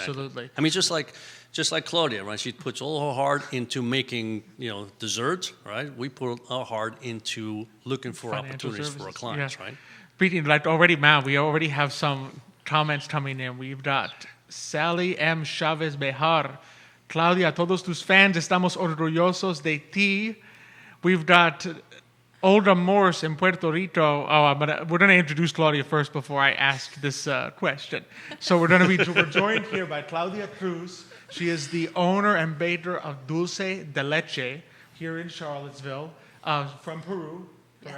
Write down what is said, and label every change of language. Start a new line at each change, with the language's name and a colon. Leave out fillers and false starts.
English: Absolutely. I mean, just like Claudia, right? She puts all her heart into making desserts, right? We put our heart into looking for Financial opportunities for our services. clients, right? Speaking we already have some comments coming in. We've got Sally M. Chavez Bejar.
Spanish: Claudia, todos tus fans estamos orgullosos de ti.
English: We've got Olga Morse in Puerto Rico. But we're going to introduce Claudia first before I ask this question. So we're joined here by Claudia Cruz. She is the owner and baker of Dulce De Leche here in Charlottesville, from Peru, correct?